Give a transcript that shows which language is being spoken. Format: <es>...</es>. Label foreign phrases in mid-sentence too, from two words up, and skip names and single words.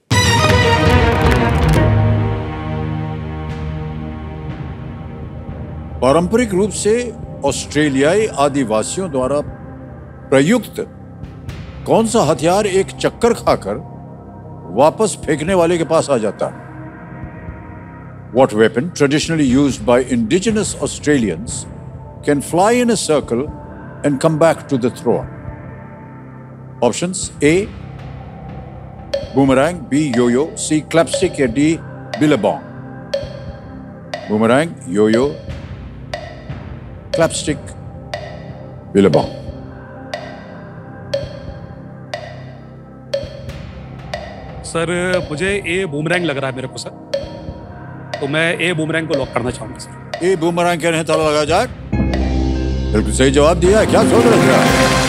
<hi>पारंपरिक रूप से ऑस्ट्रेलियाई आदिवासियों द्वारा प्रयुक्त कौन सा हथियार एक चक्कर खाकर वापस फेंकने वाले के पास आ जाता है?</hi> <en>What weapon traditionally used by indigenous Australians can fly in a circle and come back to the thrower? Options: A boomerang, B yo-yo, C clapstick, या D billabong. Boomerang, yo-yo, clapstick, billabong.</en> <hi>सर मुझे ए बूमरैंग लग रहा है मेरे को सर, तो मैं ए बूमरैंग को लॉक करना चाहूंगा सर। ए बूमरैंग कहने हैं, ताला लगाया जाए। बिल्कुल सही जवाब दिया है। क्या सोच रहे थे?</hi>